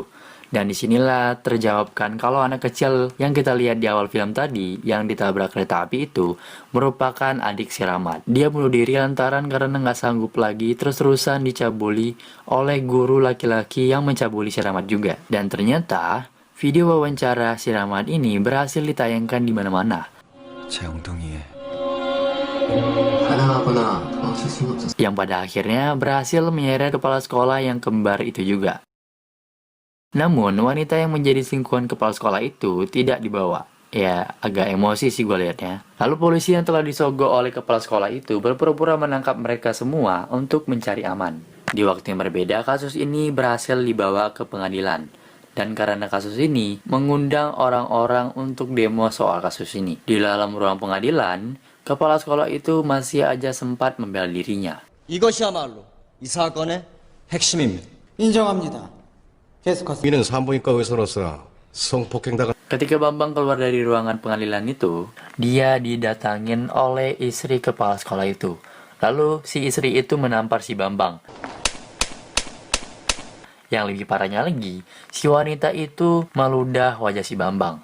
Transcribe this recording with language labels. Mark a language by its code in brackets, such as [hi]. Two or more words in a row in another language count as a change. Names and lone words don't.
[id] Dan disinilah terjawabkan kalau anak kecil yang kita lihat di awal film tadi, yang ditabrak kereta api itu, merupakan adik si Rahmat. Dia bunuh diri lantaran karena nggak sanggup lagi terus-terusan dicabuli oleh guru laki-laki yang mencabuli si Rahmat juga. Dan ternyata, video wawancara si Rahmat ini berhasil ditayangkan di mana-mana. [ko] 제 엉덩이에 [id] Yang pada akhirnya berhasil menyeret kepala sekolah yang kembar itu juga. Namun, wanita yang menjadi selingkuhan kepala sekolah itu tidak dibawa. Ya, agak emosi sih gue liatnya. Lalu polisi yang telah disogok oleh kepala sekolah itu berpura-pura menangkap mereka semua untuk mencari aman. Di waktu yang berbeda, kasus ini berhasil dibawa ke pengadilan. Dan karena kasus ini mengundang orang-orang untuk demo soal kasus ini. Di dalam ruang pengadilan, kepala sekolah itu masih aja sempat membela dirinya. [ko] 이것이야말로 이 사건의 핵심입니다. 인정합니다. 계속하세요. 이는 산부인과 의사로서 성폭행당한 [id] Ketika Bambang keluar dari ruangan pengadilan itu, dia didatangin oleh istri kepala sekolah itu. Lalu si istri itu menampar si Bambang. Yang lebih parahnya lagi, si wanita itu meludah wajah si Bambang.